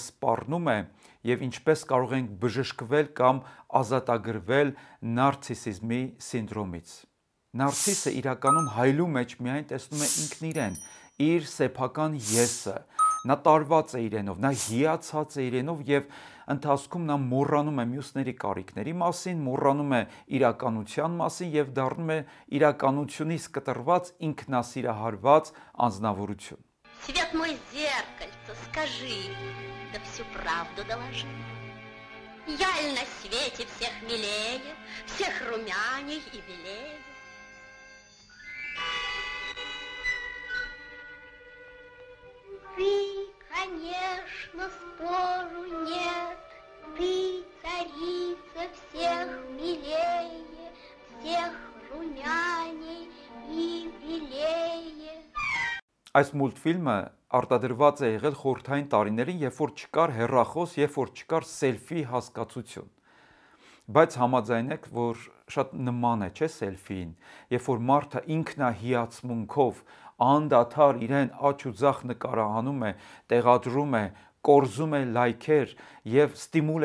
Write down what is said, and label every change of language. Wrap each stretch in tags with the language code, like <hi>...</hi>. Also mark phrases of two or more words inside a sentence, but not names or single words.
<hy>սպառնում է եւ ինչպես կարող ենք բժշկվել կամ ազատագրվել նարցիսիզմի սինդրոմից։ Նարցիսը իրականում հայլու մեջ միայն տեսնում է ինքն իրեն, իր սեփական եսը, նա տարված է իրենով, նա հիացած է իրենով եւ ընթացքում նա մոռանում է մյուսների կարիքների մասին, мոռանում է իրականության մասին եւ дառնում է իրականությունից կտրված ինքնասիրահարված անձնավորություն։</hy> <ru>Свет мой зеркальце, скажи, да всю правду доложи. Я ли на свете всех милее, всех румяней и белее? Ты, конечно, спору нет, ты царица всех милее, всех румяней и белее.</ru> <hy>Այս մուլտֆիլմը արտադրված է եղել խորհրդային տարիներին, երբ որ չկար հեռախոս, երբ որ չկար սելֆի հասկացություն։ Բայց համաձայնեք, որ շատ նման է, չէ՞, սելֆիին, երբ որ մարդը ինքնահիացմունքով անդադար իրեն աջ ու ձախ նկարահանում է, տեղադրում է, կորզում է լայքեր եւ ստիմուլ</hy>